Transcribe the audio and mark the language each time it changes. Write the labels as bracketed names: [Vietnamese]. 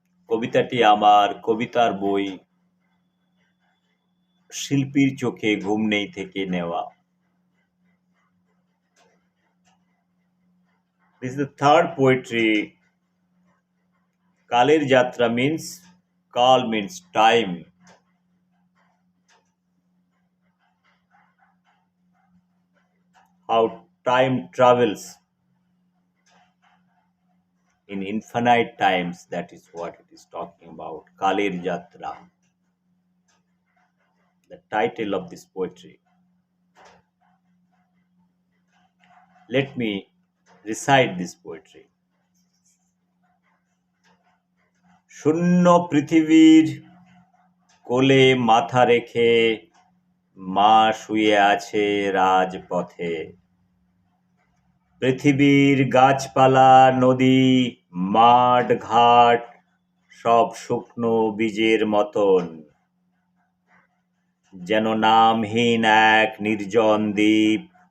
[Bangla] কবিতাটি আমার কবিতার বই শিল্পীর চোখে ঘুম নেই থেকে নেওয়া। [English] This is the third poetry. কালের যাত্রা means কাল means time. How time travels in infinite times, that is what it is talking about. Kaler Jatra, the title of this poetry. Let me recite this poetry. [Bangla] শূন্য পৃথিবীর কোলে মাথা রেখে মা শুয়ে আছে রাজপথে। পৃথিবীর গাছপালা, নদী, মাঠ, ঘাট সব শুকনো বীজের মতন, যেন নামহীন এক নির্জন দ্বীপ।